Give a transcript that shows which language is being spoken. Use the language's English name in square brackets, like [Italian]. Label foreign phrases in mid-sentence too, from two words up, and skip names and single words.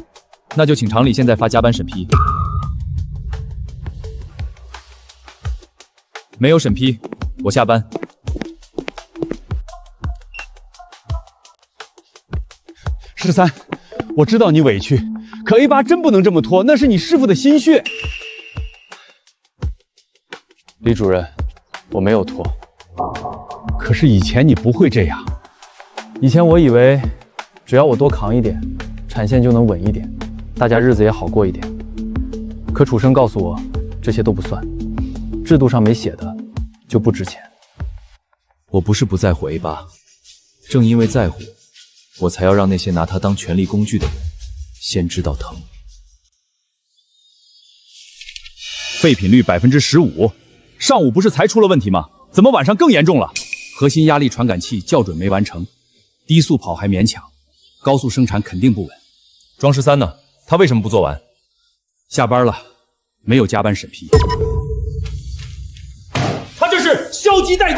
[Chinese] 那就請廠裡現在發加班審批。沒有審批，我下班。 13，我知道你委屈，可 A8 真不能這麼拖，那是你師傅的心血。李主任，我沒有拖。可是以前你不會這樣。以前我以為，只要我多扛一點，產線就能穩一點，大家日子也好過一點。可楚生告訴我，這些都不算，制度上沒寫的就不值錢。我不是不在乎 A8，正因為在乎，我才要讓那些拿它當權力工具的人先知道疼。廢品率15%，上午不是才出了問題嗎？怎麼晚上更嚴重了？核心壓力傳感器校準沒完成，低速跑還勉強，高速生產肯定不穩。莊13呢？他為什麼不做完？下班了，沒有加班審批。他這是消極怠工。